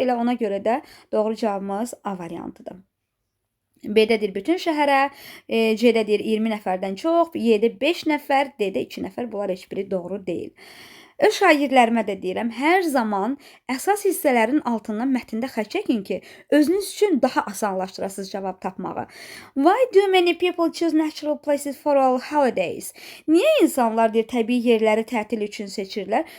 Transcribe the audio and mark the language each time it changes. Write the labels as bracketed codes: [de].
[az] Elə ona görə də doğru cavabımız A variantıdır. B-də deyir, bütün şəhərə, C-də deyir, 20 nəfərdən çox, Y-də 5 nəfər, D-də 2 nəfər. Bunlar heç biri doğru deyil. Öz şagirdlərimə də deyirəm, hər zaman əsas hissələrin altından mətndə xətt çəkin ki, özünüz üçün daha asanlaşdırasınız cavab tapmağı. [en] Why do many people choose natural places for all holidays? [az] Niyə insanlar deyir təbii yerləri tətil üçün seçirlər?